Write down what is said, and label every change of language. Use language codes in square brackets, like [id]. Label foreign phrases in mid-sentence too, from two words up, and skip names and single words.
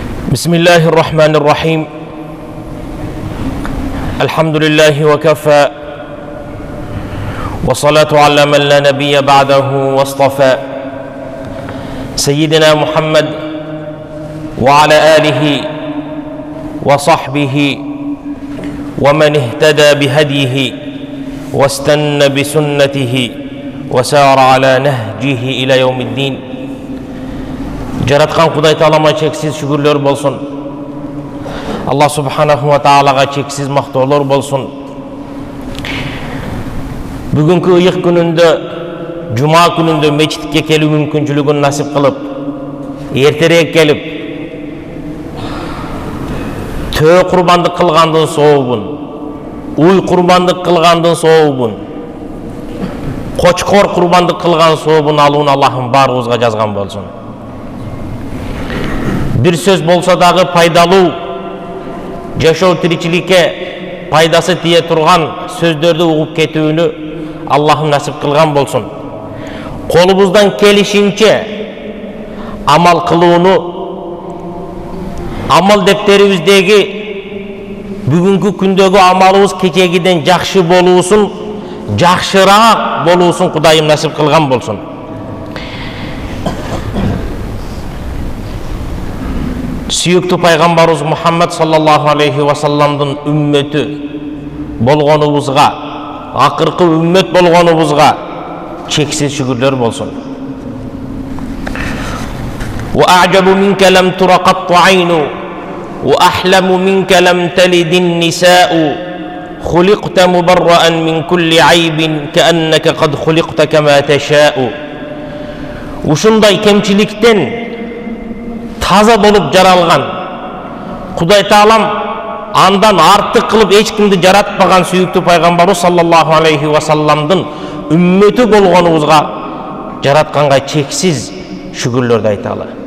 [ar] بسم الله الرحمن الرحيم الحمد لله وكفى والصلاة على من لا نبي بعده واصطفى سيدنا محمد وعلى آله وصحبه ومن اهتدى بهديه واستنى بسنته وسار على نهجه إلى يوم الدين. [ky] Жараткан Кудай Таалама чексиз шүгүрлөр болсун. Аллах [ar] سبحانه وتعالى [ky] чексиз мактоолор болсун. Бүгүнкү ыйык күнүндө, жума күнүндө мечитке келүү мүмкүнчүлүгүн насип кылып, эртерээк келип, төө курбандык кылгандын сообун, уй курбандык кылгандын сообун, кочкор курбандык кылган сообун алуун Аллахым баарыбызга жазган болсун. Bir söz bolsa dagы пайдалуу, жашоо тиричиликке пайдасы тие турган сөздөрдү угуп кетүүнү Аллахым насип кылган болсун. Колубуздан келишинче амал кылууну, амал дептерибиздеги бүгүнкү күндөгү амалыбыз кечегиден жакшы болуусун, жакшыраак болуусун Кудайым насип кылган болсун. Сүйүктүү пайгамбарыбыз Мухаммад [ar] صلى الله عليه وسلم [ky] үммөтү болгонубузга, акыркы үммөт болгонубузга чексиз шүгүрлөр болсун. [ar] وأعجب منك لم تر قط عين وأحلم منك لم تلد النساء خلقت مبرأ من كل عيب كأنك قد خلقت كما تشاء. [ky] Ушундай кемчиликтен таза болуп жаралган Кудай Таалам андан артык кылып эч кимди жаратпаган сүйүктүү пайгамбарыбыз [ar] صلى الله عليه وسلم [ky] үммөтү болгонубузга жаратканга чексиз шүгүрлөрдү айталы.